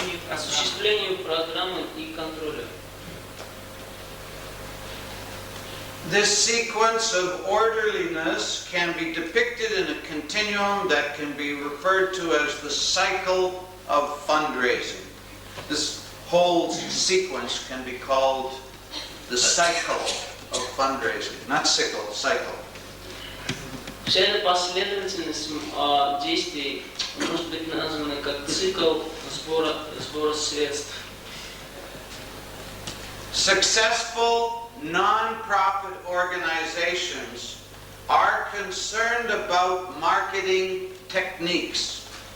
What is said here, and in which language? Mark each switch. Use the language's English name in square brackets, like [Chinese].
[Russian] Осуществлению программы и контроля. [English] This sequence of orderliness can be depicted in a continuum that can be referred to as the cycle of fundraising. This whole sequence can be called the cycle of fundraising. Not sickle, cycle. [Russian] Вся эта последовательность действий может быть названа как цикл сбора средств. [English] Successful non-profit organizations are concerned about marketing techniques.